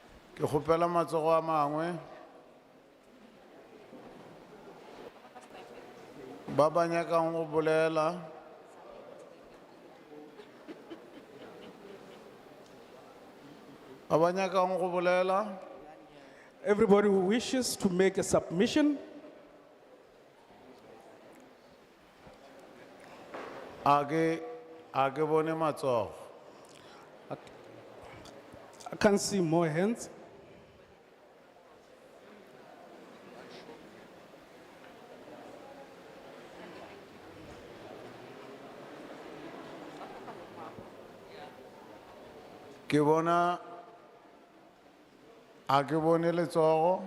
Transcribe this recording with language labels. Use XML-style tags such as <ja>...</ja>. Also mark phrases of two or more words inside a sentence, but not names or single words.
<nso>Ke kgopela matsogo a mangwe. Ba ba nyakang go bolela. Ba ba nyakang go bolela.</nso> <en>Everybody who wishes to make a submission,</en> <nso>Age bone matsogo.</nso> <en>I can't see more hands.</en> <nso>Ke bona a ke bone letsogo.</nso>